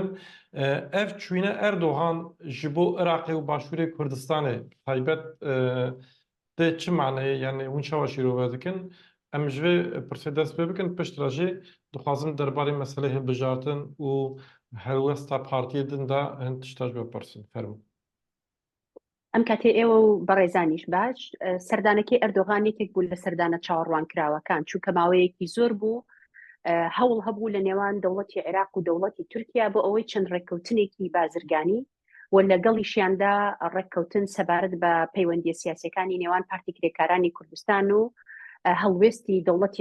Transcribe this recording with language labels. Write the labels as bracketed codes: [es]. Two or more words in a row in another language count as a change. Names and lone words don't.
[ku] Ev çûyîna Erdogan ji bo Iraqê û Başûrê Kurdistanê taybet tê çi maneyê yani hûn çawa şîrove dikin em ji vê pirsê dest pê bikin pişt re jî dixwazim derbarê meselê hilbijartin û helwesta partiyê din de hin tişta ji we pirsin fermû. [ckb] ئەم کاتێ ئێوە و بەڕێزانیش باش سەردانەکەی ئەردۆغانێکێک بوو لە سەردانە چاوەڕوانکراوەکان چونکە ماوەیەکی زۆر بوو هەوڵ هەبوو لە نێوان دەوڵەتی عێراق و دەوڵەتی تورکیا بۆ ئەوەی چەند ڕێککەوتنێکی بازرگانی و لەگەڵیشیاندا ڕێککەوتن سەبارەت بە پەیوەندیە سیاسەکانی نێوان پارتی کرێکارانی کوردستان و هەڵوێستی دەوڵەتی